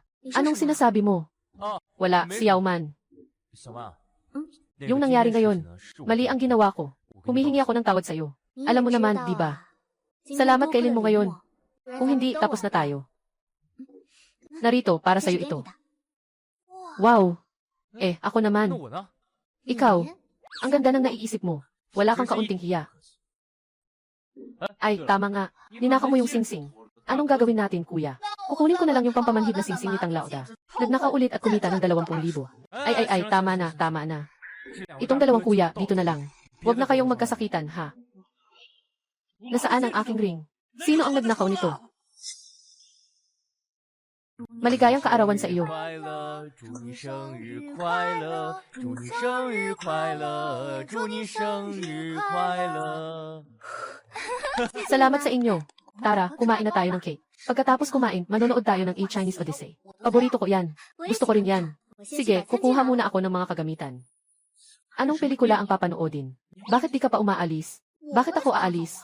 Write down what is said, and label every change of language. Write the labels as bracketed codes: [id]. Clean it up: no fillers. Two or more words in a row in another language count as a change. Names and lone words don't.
[tl] Anong sinasabi mo? Wala, Xiao Man. Yung nangyari ngayon, mali ang ginawa ko. Humihingi ako ng tawad sa'yo. Alam mo naman, di ba? Salamat kailin mo ngayon. Kung hindi, tapos na tayo. Narito, para [zh] 这是 [tl] sa'yo [zh] 给 [tl] ito. [zh] 你的。 [tl] Wow! Ako [zh] 那 [tl] naman. [zh] 我呢？ [tl] Ikaw, ang ganda ng naiisip mo. Wala kang kaunting hiya. Ay, tama nga. Ninakaw mo yung singsing. Anong gagawin natin, kuya? Kukunin ko na lang yung pampamanhid na singsing ni Tang Lauda. Nagnakaw ulit at kumita ng 20,000. Ay, tama na. Itong 2 kuya, dito na lang. Huwag na kayong magkasakitan, ha? Nasaan ang aking ring? Sino ang nagnakaw nito? Maligayang kaarawan sa iyo. [zh] 快乐，祝你生日快乐，祝你生日快乐，祝你生日快乐。 [tl] Salamat sa inyo. Tara, kumain na tayo ng cake. Pagkatapos kumain, manonood tayo ng A Chinese Odyssey. Paborito ko yan. Gusto ko rin yan. Sige, kukuha muna ako ng mga kagamitan. Anong pelikula ang papanoodin? Bakit di ka pa umaalis? Bakit ako aalis?